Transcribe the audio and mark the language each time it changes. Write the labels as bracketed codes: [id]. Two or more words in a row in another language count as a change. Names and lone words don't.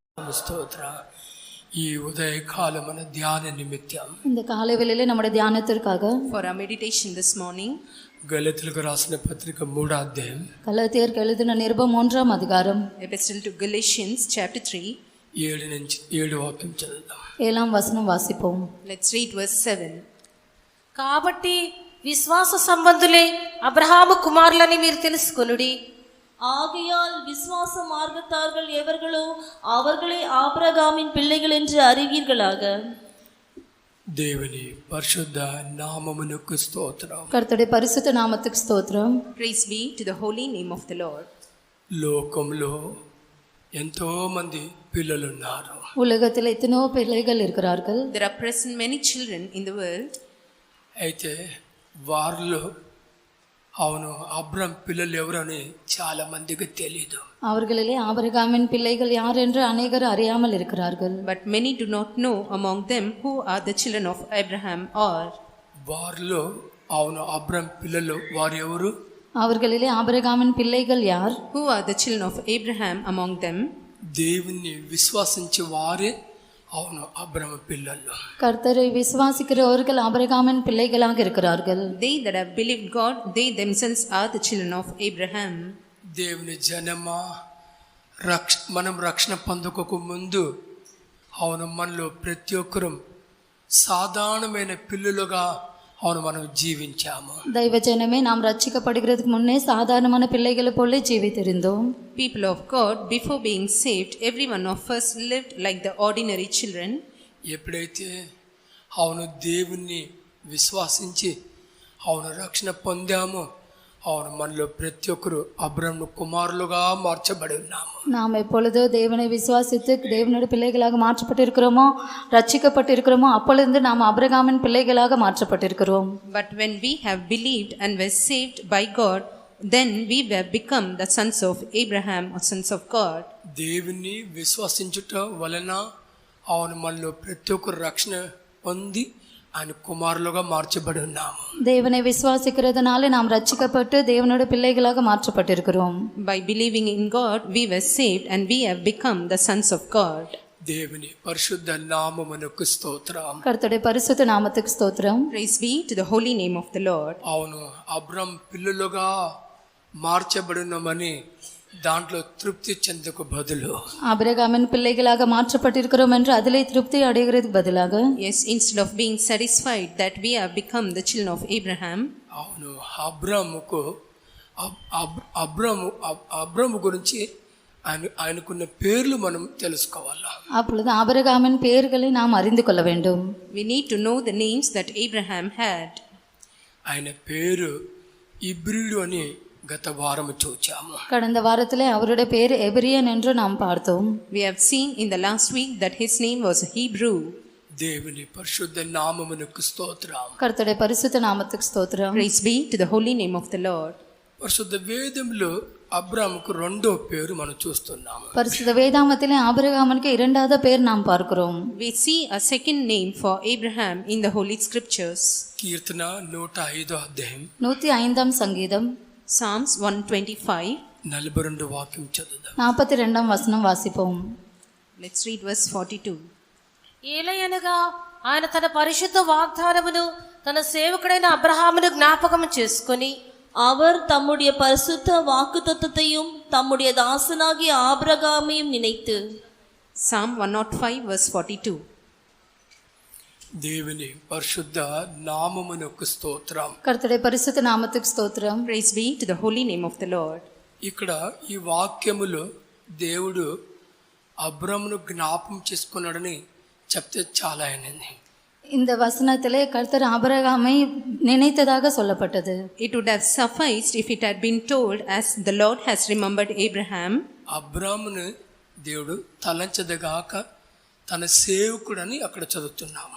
[ta] நாமக்கு ஸ்தோத்திரம். [te] ఈ ఉదయకాలమున ధ్యాన నిమిత్తం [ta] இந்த காலை வேளையிலே நம்முடைய தியானத்திற்காக [en] for our meditation this morning, [te] గలతీయులకు రాసిన పత్రిక 3వ అధ్యాయం [ta] கலாத்தியருக்கு எழுதின நிருபம் 1ஆம் அதிகாரம் [en] Epistle to Galatians chapter 3. [te] 7 నుంచి 7 వాక్యం చదువుదాం. [ta] 7ஆம் வசனம் வாசிப்போம். [en] Let's read verse 7. [te] కాబట్టి విశ్వాస సంబంధులే అబ్రహాము కుమారులని మీరు తెలుసుకొనుడి. [ta] ஆகையால் விசுவாச மார்க்கத்தார்கள் எவர்களோ அவர்களே ஆபிரகாமின் பிள்ளைகள் என்று அறிவீர்களாக. [te] దేవుని పరిశుద్ధ నామమునకు స్తోత్రం. [ta] கர்த்தருடைய பரிசுத்த நாமத்துக்கு ஸ்தோத்திரம். [en] Praise be to the holy name of the Lord. [te] లోకంలో ఎంతో మంది పిల్లలు ఉన్నారు. [ta] உலகத்தில் எத்தனையோ பிள்ளைகள் இருக்கிறார்கள். [en] There are present many children in the world. [te] అయితే వారిలో అవును అబ్రహాం పిల్లలు ఎవరని చాలా మందికి తెలియదు. [ta] அவர்களிலே ஆபிரகாமின் பிள்ளைகள் யார் என்று அநேகர் அறியாமல் இருக்கிறார்கள். [en] But many do not know among them who are the children of Abraham are. [te] వారిలో అవును అబ్రహాం పిల్లలు వారు ఎవరు? [ta] அவர்களிலே ஆபிரகாமின் பிள்ளைகள் யார்? [en] Who are the children of Abraham among them? [te] దేవుని విశ్వాసించే వారే అవును అబ్రహాం పిల్లలు. [ta] கர்த்தரை விசுவாசிக்கிறவர்கள் ஆபிரகாமின் பிள்ளைகளாக இருக்கிறார்கள். [en] They that have believed God, they themselves are the children of Abraham. [te] దేవుని జనమా మనం రక్షణ పొందక ముందు అవును మనలో ప్రతి ఒక్కరూ సాధారణమైన పిల్లలుగా అవును మనం జీవించాము. దైవ జనమే [ta] நாம் ரட்சிக்கப்படுகிறதுக்கு முன்னே சாதாரணமான பிள்ளைகளை போல ஜீவித்திருந்தோம். [en] People of God, before being saved, every one of us lived like the ordinary children. [te] ఎప్పుడైతే అవును దేవుణ్ణి విశ్వాసించి అవును రక్షణ పొందామో అవును మనలో ప్రతి ఒక్కరు అబ్రహాము కుమారులుగా మార్చబడి ఉన్నాము. [ta] நாம் எப்பொழுது தேவனை விசுவாசித்து தேவனுடைய பிள்ளைகளாக மாற்றப்பட்டிருக்கிறோமோ, ரட்சிக்கப்பட்டிருக்கிறோமோ, அப்பொழுது நாம் ஆபிரகாமின் பிள்ளைகளாக மாற்றப்பட்டிருக்கிறோம். [en] But when we have believed and were saved by God, then we have become the sons of Abraham or sons of God. [te] దేవుణ్ణి విశ్వసించుట వలన అవును మనలో ప్రతి ఒక్కరు రక్షణ పొంది ఆయన కుమారులుగా మార్చబడి ఉన్నాము. [ta] தேவனை விசுவாசிக்கிறதுனால நாம் ரட்சிக்கப்பட்டு தேவனுடைய பிள்ளைகளாக மாற்றப்பட்டிருக்கிறோம். [en] By believing in God, we were saved and we have become the sons of God. [te] దేవుని పరిశుద్ధ నామమునకు స్తోత్రం. [ta] கர்த்தருடைய பரிசுத்த நாமத்துக்கு ஸ்தோத்திரம். [en] Praise be to the holy name of the Lord. [te] అవును అబ్రహాం పిల్లలుగా మార్చబడినమని దాంట్లో తృప్తి చెందకు బదులు [ta] ஆபிரகாமின் பிள்ளைகளாக மாற்றப்பட்டிருக்கிறோம் என்று அதிலே திருப்தி அடைகிறதுக்கு பதிலாக [en] Yes, instead of being satisfied that we have become the children of Abraham, [te] అవును అబ్రహాము గురించి ఆయనకున్న పేర్లు మనం తెలుసుకోవాలి. [ta] அப்பொழுது ஆபிரகாமின் பெயர்களை நாம் அறிந்து கொள்ள வேண்டும். [en] we need to know the names that Abraham had. [te] ఆయన పేరు ఇబ్రీడు అని గత వారం చూచాము. [ta] கடந்த வாரத்திலே அவருடைய பெயர் எபிரியன் என்று நாம் பார்த்தோம். [en] We have seen in the last week that his name was Hebrew. [te] దేవుని పరిశుద్ధ నామమునకు స్తోత్రం. [ta] கர்த்தருடைய பரிசுத்த நாமத்துக்கு ஸ்தோத்திரம். [en] Praise be to the holy name of the Lord. [te] పరిశుద్ధ వేదంలో అబ్రాహాముకు రెండో పేరు మనం చూస్తున్నాము. [ta] பரிசுத்த வேதாகமத்திலே ஆபிரகாமுக்கு இரண்டாவது பெயர் நாம் பார்க்கிறோம். [en] We see a second name for Abraham in the holy scriptures. [te] కీర్తన 105వ అధ్యాయం [ta] 105ஆம் சங்கீதம் [en] Psalms 125. [te] 42 వాక్యం చదువుదాం. [ta] 42ஆம் வசனம் வாசிப்போம். [en] Let's read verse 42. [te] ఏలయనగా ఆయన తన పరిశుద్ధ వాగ్దానమును తన సేవకుడైన అబ్రహామును జ్ఞాపకం చేసుకొని [ta] அவர் தம்முடைய பரிசுத்த வாக்குத்தத்தத்தையும் தம்முடைய தாசனாகிய ஆபிரகாமையும் நினைத்து. [en] Psalm 105 verse 42. [te] దేవుని పరిశుద్ధ నామమునకు స్తోత్రం. [ta] கர்த்தருடைய பரிசுத்த நாமத்துக்கு ஸ்தோத்திரம். [en] Praise be to the holy name of the Lord. [te] ఇక్కడ ఈ వాక్యములో దేవుడు అబ్రాహామును జ్ఞాపకం చేసుకున్నాడని చెప్తే చాలా అయినది. [ta] இந்த வசனத்திலே கர்த்தர் ஆபிரகாமை நினைத்ததாக சொல்லப்பட்டது. [en] It would have sufficed if it had been told as the Lord has remembered Abraham. [te] అబ్రాహామును దేవుడు తలంచదగాక తన సేవకుడని అక్కడ చదువుతున్నాము.